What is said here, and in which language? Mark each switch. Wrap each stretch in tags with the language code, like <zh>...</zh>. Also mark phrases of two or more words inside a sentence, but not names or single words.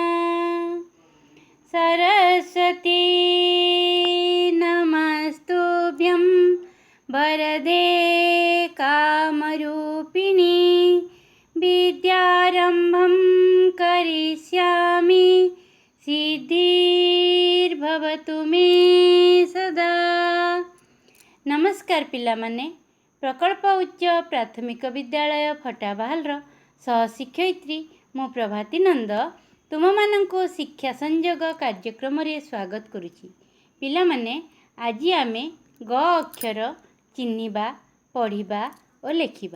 <sa>सरस्वती नमस्तुभ्यं वरदे कामरूपिणी विद्यारम्भं करिष्यामि सिद्धिर्भवतु मे सदा।</sa> <or>ନମସ୍କାର ପିଲାମାନେ, ପ୍ରକଳ୍ପ ଉଚ୍ଚ ପ୍ରାଥମିକ ବିଦ୍ୟାଳୟ ଫଟାବାହାଲର ସହଶିକ୍ଷୟିତ୍ରୀ ମୋ ପ୍ରଭାତୀ ନନ୍ଦ ତୁମ ମାନଙ୍କୁ ଶିକ୍ଷା ସଂଯୋଗ କାର୍ଯ୍ୟକ୍ରମ ରେ ସ୍ୱାଗତ କରୁଛି। ପିଲାମାନେ ଆଜ ଆମେ ଗ ଅକ୍ଷର ଚିହ୍ନିବା ପଢ଼ିବା ଔର ଲେଖିବା।</or>